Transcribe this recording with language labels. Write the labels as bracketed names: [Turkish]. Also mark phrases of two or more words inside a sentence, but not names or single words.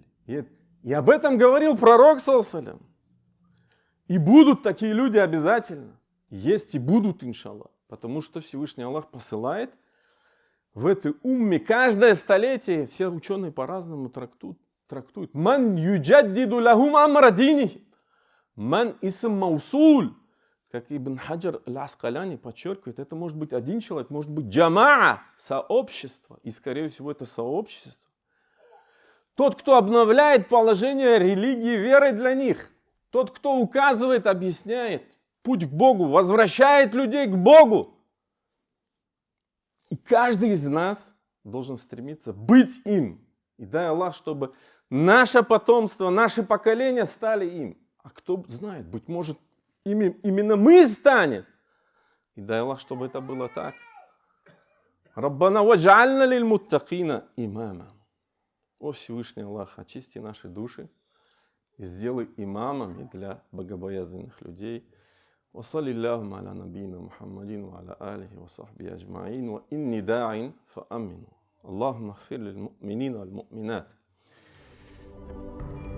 [Russian] И об этом говорил пророк, саллаллаху. И будут такие люди обязательно. Есть и будут, иншаллах. Потому что Всевышний Аллах посылает в этой умме каждое столетие, все ученые по-разному трактуют. [Arabic] من يجدد لهم أمر دينهم. من اسم موصول. [Russian] Как Ибн Хаджар аль-Аскаляни подчеркивает, это может быть один человек, может быть джамаа, сообщество. И скорее всего это сообщество. Тот, кто обновляет положение религии верой для них. Тот, кто указывает, объясняет путь к Богу, возвращает людей к Богу. И каждый из нас должен стремиться быть им. И дай Аллах, чтобы наше потомство, наши поколения стали им. А кто знает, быть может, именно мы станем. И дай Аллах, чтобы это было так. [Arabic] ربنا واجعلنا للمتقين إماما. [Russian] О Всевышний Аллах, очисти наши души и сделай имамами для богобоязненных людей. [Arabic] وصلى اللهم على نبينا محمد وعلى آله وصحبه أجمعين وإني داع فأمنوا اللهم اغفر للمؤمنين والمؤمنات